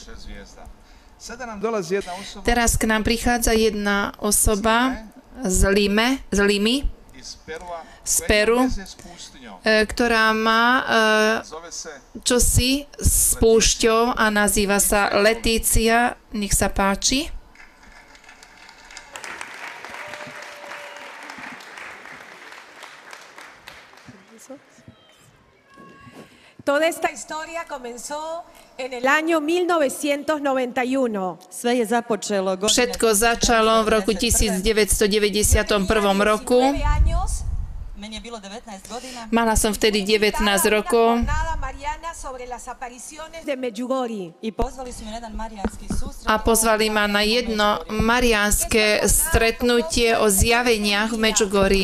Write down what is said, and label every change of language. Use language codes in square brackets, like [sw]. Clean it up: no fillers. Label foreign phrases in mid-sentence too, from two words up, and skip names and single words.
[sk] Teraz k nám prichádza jedna osoba z Limy, z Peru, ktorá má čosi s púšťou a nazýva sa Letícia. Nech sa páči. [es] Toda esta historia comenzó en el año 1991. [sk] Všetko začalo v roku 1991 roku. Mala som vtedy 19 rokov a pozvali ma na jedno mariánske stretnutie o zjaveniach v Medžugorí.